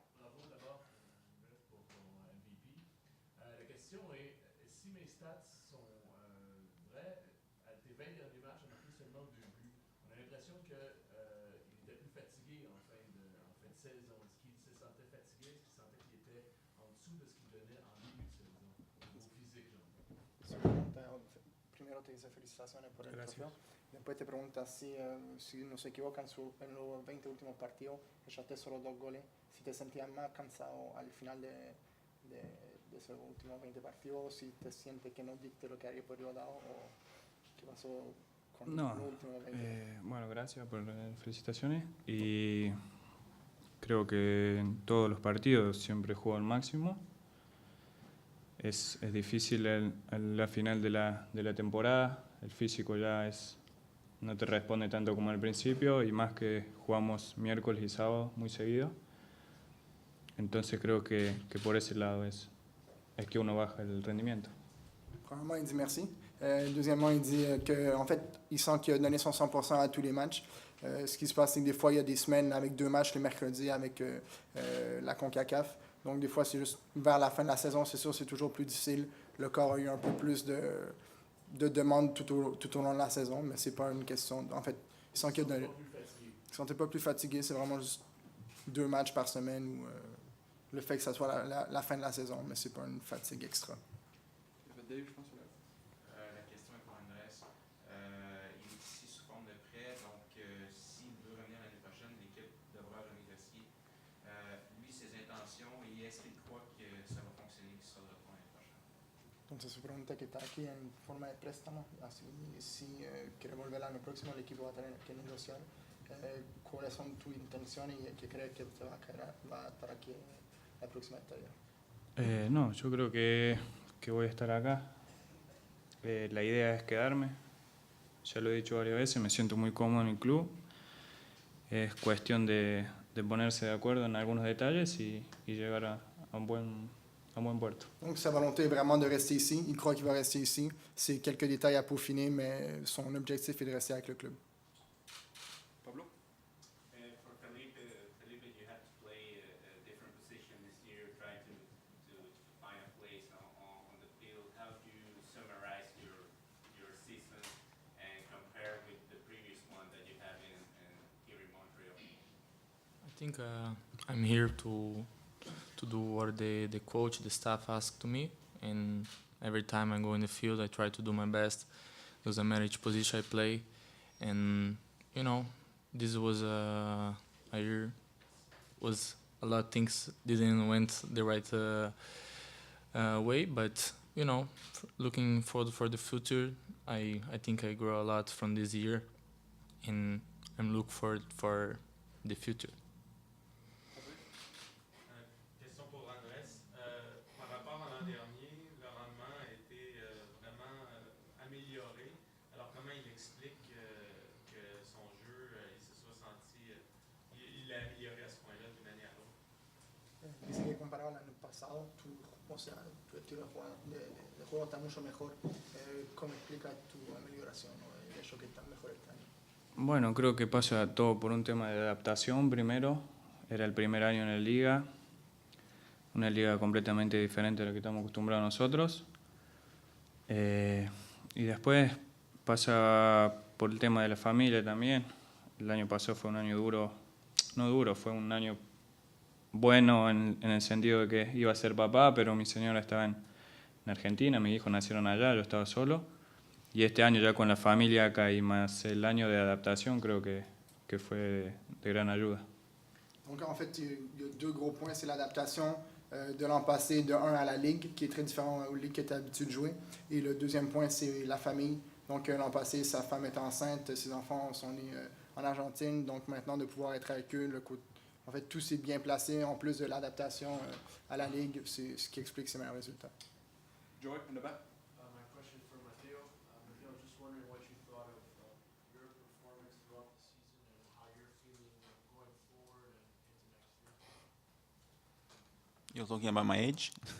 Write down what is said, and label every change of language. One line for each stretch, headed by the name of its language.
French: Bravo d'abord, Andrés, pour ton MVP. La question est, si mes stats sont vraies, à tes 20 derniers matchs, on a marqué seulement 2 buts. On a l'impression qu'il était plus fatigué en fin de saison. Est-ce qu'il se sentait fatigué? Est-ce qu'il sentait qu'il était en dessous de ce qu'il donnait en début de saison? Au physique, genre.
Spanish: Primero te dice felicitaciones por el trofeo. Después te pregunta si no se equivoca en los 20 últimos partidos, echaste solo 2 goles, si te sentías más cansado al final de esos últimos 20 partidos, si te sientes que no diste lo que había podido dar, o qué pasó con los últimos 20. Bueno, gracias por las felicitaciones, y creo que en todos los partidos siempre juego al máximo. Es difícil en la final de la temporada, el físico ya no te responde tanto como al principio, y más que jugamos miércoles y sábado muy seguido. Entonces creo que por ese lado es que uno baja el rendimiento.
French: Premièrement, il dit merci. Deuxièmement, il dit qu'en fait, il sent qu'il a donné son 100% à tous les matchs. Ce qui se passe, c'est que des fois, il y a des semaines avec 2 matchs le mercredi avec la CONCACAF. Donc, des fois, c'est juste vers la fin de la saison, c'est sûr, c'est toujours plus difficile. Le corps a eu un peu plus de demandes tout au long de la saison, mais c'est pas une question. En fait, il sent qu'il a donné. Il ne sentait pas plus fatigué, c'est vraiment juste 2 matchs par semaine, ou le fait que ça soit la fin de la saison, mais c'est pas une fatigue extra. Dave, je pense. La question est pour Andrés. Il est ici sous forme de prêt, donc s'il veut revenir l'année prochaine, l'équipe devra renégocier. Lui, ses intentions, et est-ce qu'il croit que ça va fonctionner, qu'il sera de retour l'année prochaine?
Spanish: Entonces se pregunta que está aquí en forma de préstamo, así si quiere volver el año próximo el equipo va a tener que negociar.
Italian: quali sono le tue intenzioni che credi che te
Spanish: va para que la próxima etapa? No, yo creo que voy a estar acá. La idea es quedarme. Ya lo he dicho varias veces, me siento muy cómodo en el club. Es cuestión de ponerse de acuerdo en algunos detalles y llegar a un buen puerto.
French: Donc sa volonté est vraiment de rester ici. Il croit qu'il va rester ici. C'est quelques détails à peaufiner, mais son objectif est de rester avec le club. Pablo?
English: For Felipe, you had to play a different position this year, trying to find a place on the field. How do you summarize your season and compare with the previous one that you had here in Montreal? I think I'm here to do what the coach, the staff ask to me, and every time I go in the field, I try to do my best. Doesn't matter which position I play, and this was a year was a lot of things didn't went the right way, but looking for the future, I think I grow a lot from this year, and I'm looking forward for the future.
French: Question pour Andrés. Par rapport à l'an dernier, le rendement a été vraiment amélioré. Alors comment il explique que son jeu, il se soit senti, il l'a amélioré à ce point-là d'une année à l'autre?
Spanish: Dice que comparado al año pasado, tu estilo de juego está mucho mejor. ¿Cómo explica tu amelioración o el hecho que está mejor este año? Bueno, creo que pasa todo por un tema de adaptación primero. Era el primer año en la liga, una liga completamente diferente a la que estamos acostumbrados nosotros. Y después pasa por el tema de la familia también. El año pasado fue un año duro, no duro, fue un año bueno en el sentido de que iba a ser papá, pero mi señora estaba en Argentina, mis hijos nacieron allá, yo estaba solo. Y este año ya con la familia acá y más el año de adaptación creo que fue de gran ayuda.
French: Donc en fait, il y a deux gros points. C'est l'adaptation de l'an passé de 1 à la Ligue, qui est très différent aux ligues que tu as l'habitude de jouer. Et le deuxième point, c'est la famille. Donc l'an passé, sa femme est enceinte, ses enfants sont nés en Argentine. Donc maintenant, de pouvoir être avec eux, en fait, tout s'est bien placé. En plus de l'adaptation à la Ligue, c'est ce qui explique ses meilleurs résultats.
English: Joey, in the back. My question for Matteo. Matteo, just wondering what you thought of your performance throughout the season and how you're feeling going forward and into next year. You're talking about my age?